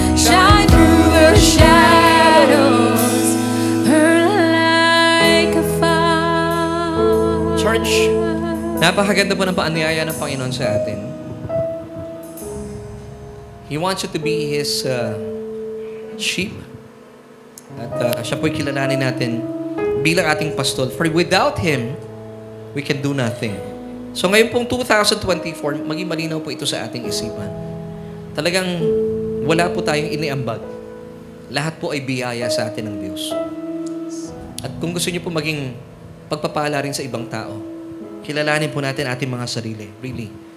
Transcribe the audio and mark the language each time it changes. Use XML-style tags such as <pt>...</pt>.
<en>Shine through the shadows. Burn like a fire.</en> <tl>Church, napakaganda po ng paanyaya ng Panginoon sa atin.</tl> <en>He wants you to be His sheep.</en> <tl>At siya po'y kilalanin natin bilang ating pastol.</tl> <en>For without Him, we can do nothing.</en> <tl>So ngayon pong 2024, maging malinaw po ito sa ating isipan. Talagang wala po tayong iniambag. Lahat po ay biyaya sa atin ng Diyos. At kung gusto niyo po maging pagpapala rin sa ibang tao, kilalanin po natin ating mga sarili.</tl> <en>Really.</en>